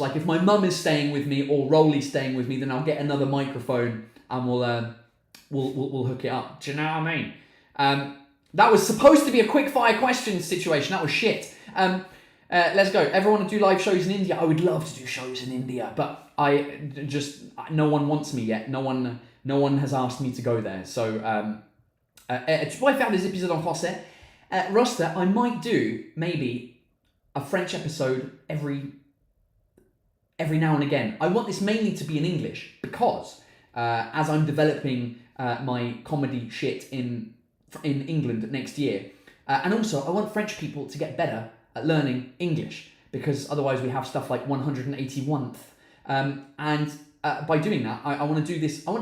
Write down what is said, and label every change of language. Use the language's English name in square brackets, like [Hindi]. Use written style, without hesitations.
[English] Like if my mum is staying with me or Rolly's staying with me, then I'll get another microphone and we'll hook it up. Do you know what I mean? That was supposed to be a quick fire questions situation. That was shit. Let's go. Ever want to do live shows in India? I would love to do shows in India, but no one wants me yet. No one has asked me to go there. [French] So, tu pourrais faire des épisodes en français. [English] Roster, I might do maybe a French episode every now and again. I want this mainly to be in English because as I'm developing my comedy shit in England next year, and also I want French people to get better at learning English, because otherwise we have stuff like 181th, and by doing that I want to do this.